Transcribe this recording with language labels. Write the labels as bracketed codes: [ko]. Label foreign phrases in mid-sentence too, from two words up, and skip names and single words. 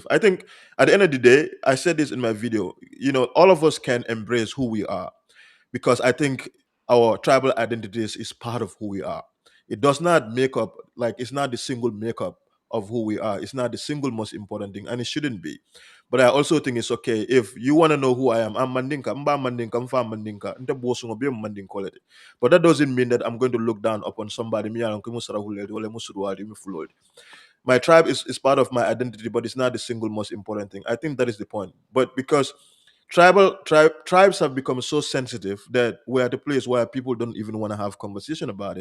[en] I think at the end of the day, I said this in my video. All of us can embrace who we are because I think our tribal identities is part of who we are. It does not make up, like, it's not the single makeup of who we are. It's not the single most important thing, and it shouldn't be. But I also think it's okay if you want to know who I am. [man] I'm Mandinka, Mba Mandinka, Mfa Mandinka, Nte Bosungo, Be Mandinka. [en] But that doesn't mean that I'm going to look down upon somebody. Me, I don't care, [man] Musara Huledi, Ole Musuruwadi, Me Fulodi. [en] My tribe is part of my identity, but it's not the single most important thing. I think that is the point. But because tribes have become so sensitive that we're at a place where people don't even want to have conversation about it.